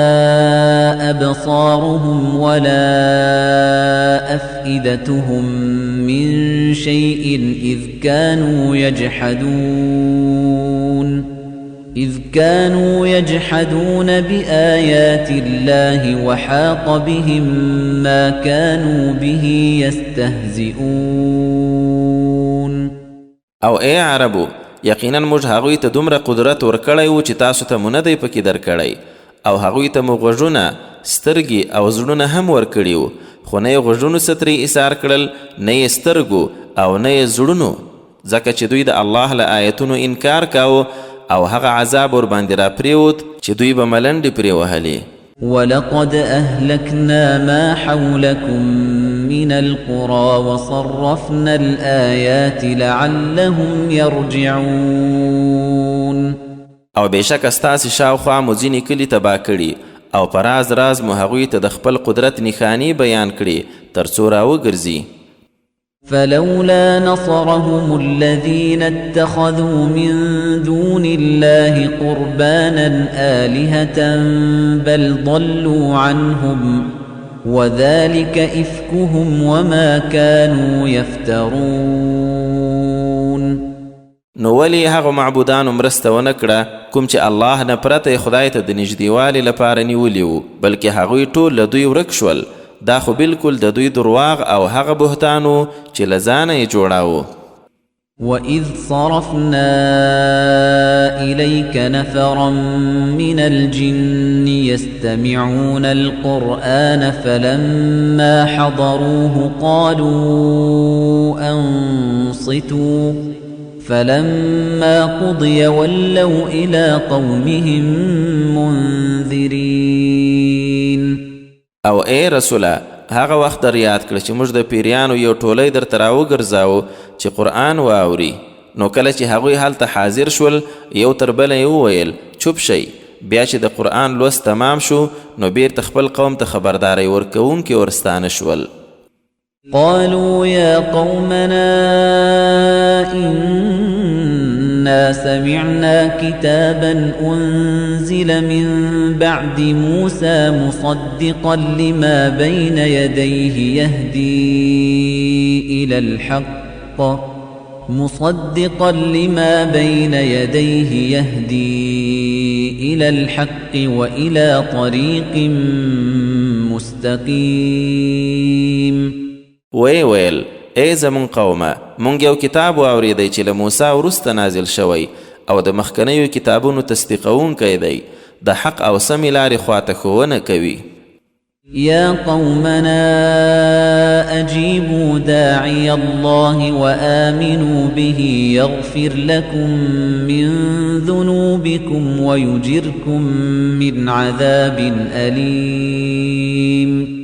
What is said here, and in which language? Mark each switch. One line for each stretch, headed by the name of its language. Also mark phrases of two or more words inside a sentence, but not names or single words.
Arabic: أبصارهم ولا أفئدتهم من شيء إذ كانوا يجحدون بآيات الله وحاق بهم ما كانوا به يستهزئون
Pashto: او ای عربو یقینا موږ هغوی ته دومره قدرت ورکړی و چې تاسو ته مو نه دی پکې درکړی او هغوی ته مو غوږونه سترګې او زړونه هم ورکړي وو خو نه یې غوږونو څه ترې ایثار کړل نه یې سترګو او نه یې زړونو ځکه چې دوی د الله له آیتونو انکار کاوه او هغه عذاب ور باندې را پریوت چې دوی به ملنډې پرې وهلې
Arabic: ولقد أهلكنا ما حولكم من القرى وصرفنا الآيات لعلهم يرجعون
Pashto: او بېشکه ستاسې شاوخوا مو ځینې کلي تباه کړي او په راز راز مو هغوی ته د خپل قدرت نښانې بیان کړي تر څو راوګرځي
Arabic: فلولا نصرهم الذين اتخذوا من دون الله قربانا آلهة بل ضلوا عنهم وذلك إفكهم وما كانوا يفترون
Pashto: نو ولی هغه معبودانو مرسته ونه کړه کوم چې الله نه پرته خدای ته د نږدېوالي لپاره نیولي وو بلکې هغوی ټول له دوی ورک شول دا خو بالکل د دوی درواغ او هغه بهتانو چې له ځانه یې جوړاوه
Arabic: وَإِذْ صَرَفْنَا إِلَيْكَ نَفَرًا مِنَ الْجِنِّ يَسْتَمِعُونَ الْقُرْآنَ فَلَمَّا حَضَرُوهُ قَالُوا أَنصِتُوا فَلَمَّا قُضِيَ وَلَّوْا إِلَى قَوْمِهِمْ مُنذِرِينَ
Pashto: او ای رسوله هغه وخت در یاد کړه چې موږ د پیریانو یو ټولی درته راوګرځاوه چې قرآن واوري نو کله چې هغوی هلته حاضر شول یو تر بله یې وویل چوپ شئ بیا چې د قرآن لوست تمام شو نو بیرته خپل قوم ته خبرداری ورکوونکي ورستانه شول
Arabic: قالوا يا قومنا إنا سمعنا كتابا أنزل من بعد موسى مصدقا لما بين يديه يهدي إلى الحق وإلى طريق مستقيم
Pashto: ویل ای زمون قومه مونږ یو کتاب واورېدی چې له موسی وروسته نازل شوی او د مخکنیو کتابونو تصدیقونکی دی د حق او سمې لارې خواته ښوونه کوي
Arabic: يا قومنا أجيبوا داعي الله وآمنوا به يغفر لكم من ذنوبكم ويجركم من عذاب أليم